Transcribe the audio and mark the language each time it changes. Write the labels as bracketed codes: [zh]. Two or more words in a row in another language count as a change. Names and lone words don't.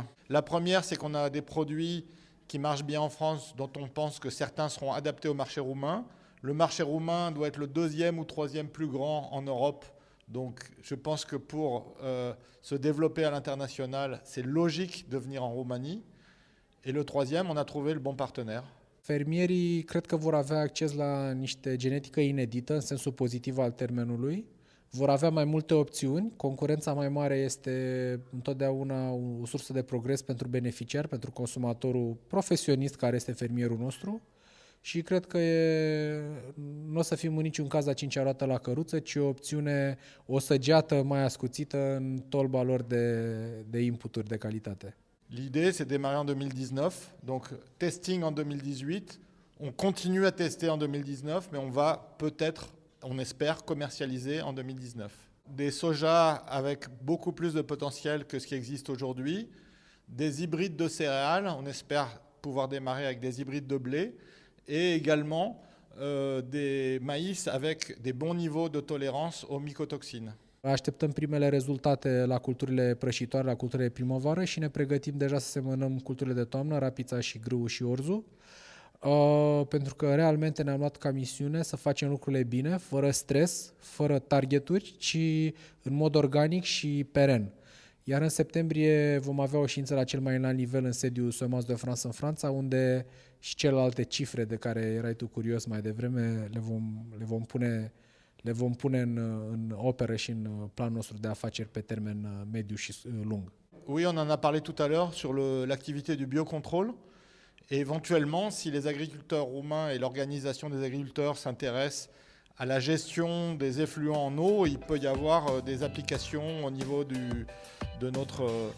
[fr] La première, c'est qu'on a des produits qui marchent bien en France, dont on pense que certains seront adaptés au marché roumain. Le marché roumain doit être le 2e ou 3e plus grand en Europe. Donc je pense que pour se développer à l'international, c'est logique de venir en Roumanie. Et le 3e, on a trouvé le bon partenaire. [ro] Fermierii cred că vor avea acces la niște genetică inedită, în sensul pozitiv al termenului. Vor avea mai multe opțiuni, concurența mai mare este întotdeauna o sursă de progres pentru beneficiar, pentru consumatorul profesionist care este fermierul nostru și cred că nu o să fim în niciun caz a 5-a roată la căruță, ci o opțiune, o săgeată mai ascuțită în tolba lor de inputuri de calitate. [fr] L'idée, c'est de démarrer en 2019, donc testing en 2018, on continue à tester en 2019, mais on va peut-être, on espère, commercialiser en 2019. Des soja avec beaucoup plus de potentiel que ce qui existe aujourd'hui, des hybrides de céréales, on espère pouvoir démarrer avec des hybrides de blé, et également des maïs avec des bons niveaux de tolérance aux mycotoxines. [ro] Așteptăm primele rezultate la culturile prășitoare, la culturile primăvară și ne pregătim deja să semănăm culturile de toamnă, rapița și grâul și orzul, pentru că realmente ne-am luat ca misiune să facem lucrurile bine, fără stres, fără targeturi, ci în mod organic și peren. Iar în septembrie vom avea o ședință la cel mai înalt nivel în sediul Semences de France în Franța, unde și celelalte cifre de care erai tu curios mai devreme le vom pune în operă și în planul nostru de afaceri pe termen mediu și lung. [fr] Oui, on en a parlé tout à l'heure sur l'activité du biocontrôle. Et éventuellement, si les agriculteurs roumains et l'organisation des agriculteurs s'intéressent à la gestion des effluents en eau, il peut y avoir des applications au niveau de notre structure.